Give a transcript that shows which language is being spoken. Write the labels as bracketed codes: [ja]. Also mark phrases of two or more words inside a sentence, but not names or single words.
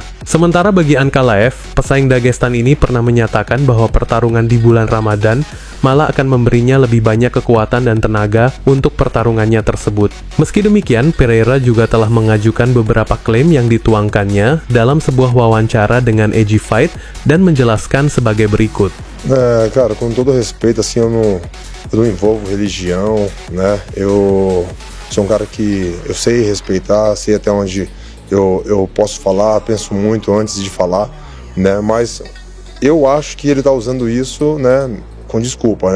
[id] Sementara bagi Ankalaev, pesaing Dagestan ini pernah menyatakan bahwa pertarungan di bulan Ramadan malah akan memberinya lebih banyak kekuatan dan tenaga untuk pertarungannya tersebut. Meski demikian, Pereira juga telah mengajukan beberapa klaim yang dituangkannya dalam sebuah wawancara dengan Edgy Fight dan menjelaskan sebagai berikut. [pt] Cara, com todo respeito, assim, eu não envolvo religião, né? Eu sou cara que eu sei respeitar, sei até onde eu posso falar, penso muito antes de falar, né? Mas eu acho que ele tá usando isso, né, com desculpa, né?